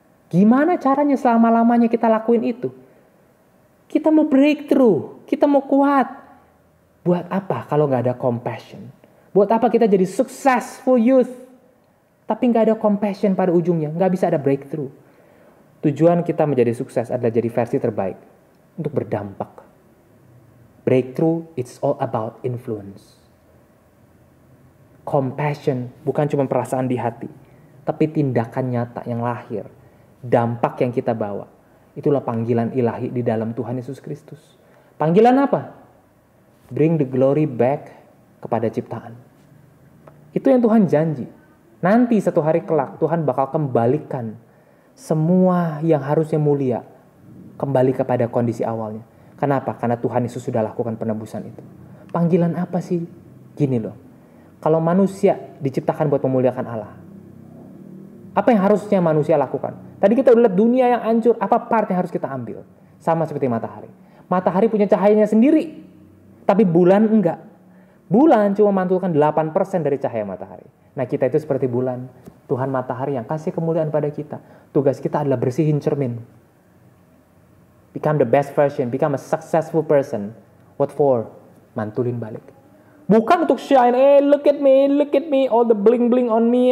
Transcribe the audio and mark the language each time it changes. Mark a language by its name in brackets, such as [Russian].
[Indonesian] Gimana caranya selama-lamanya kita lakuin itu? Kita mau breakthrough, kita mau kuat. Buat apa kalau nggak ada compassion? Buat apa kita jadi successful youth? Tapi nggak ada compassion pada ujungnya, nggak bisa ada breakthrough. Tujuan kita menjadi sukses adalah jadi versi terbaik untuk berdampak. [English] Breakthrough, it's all about influence. [Indonesian] Compassion bukan cuma perasaan di hati, tapi tindakan nyata yang lahir. Dampak yang kita bawa. Itulah panggilan ilahi di dalam Tuhan Yesus Kristus. Panggilan apa? [English] Bring the glory back [Indonesian] kepada ciptaan. Itu yang Tuhan janji. Nanti satu hari kelak Tuhan bakal kembalikan semua yang harusnya mulia kembali kepada kondisi awalnya. Kenapa? Karena Tuhan Yesus sudah lakukan penebusan itu. Panggilan apa sih? Gini loh. Kalau manusia diciptakan buat memuliakan Allah, apa yang harusnya manusia lakukan? Tadi kita udah lihat dunia yang hancur, apa part yang harus kita ambil? Sama seperti matahari. Matahari punya cahayanya sendiri, tapi bulan enggak. Bulan cuma mantulkan 8% dari cahaya matahari. Nah, kita itu seperti bulan. Tuhan matahari yang kasih kemuliaan pada kita. Tugas kita adalah bersihin cermin. [English] Become the best version. Become a successful person. What for? [Indonesian] Mantulin balik. Bukan untuk [English] shine. Look at me. All the bling-bling on me.